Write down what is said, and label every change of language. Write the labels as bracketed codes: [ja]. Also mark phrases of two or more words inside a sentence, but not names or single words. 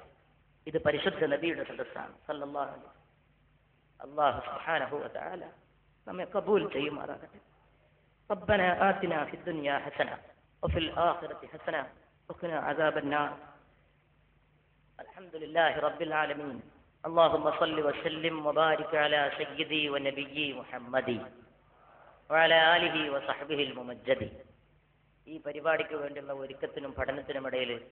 [ml] ഇത് പരിശുദ്ധ നബിയുടെ സദസ്സാണ് [ar] صلى الله عليه وسلم. الله سبحانه وتعالى [ml] നമ്മെ കബൂൽ ചെയ്യുമാറാകട്ടെ. [ar] ربنا آتنا في الدنيا حسنة وفي الآخرة حسنة وقنا عذاب النار. الحمد لله رب العالمين. اللهم صل وسلم وبارك على سيدي ونبيي محمد وعلى آله وصحبه الممجد. [ml] ഈ പരിപാടിക്ക് വേണ്ടിയുള്ള ഒരുക്കത്തിനും പഠനത്തിനും ഇടയിൽ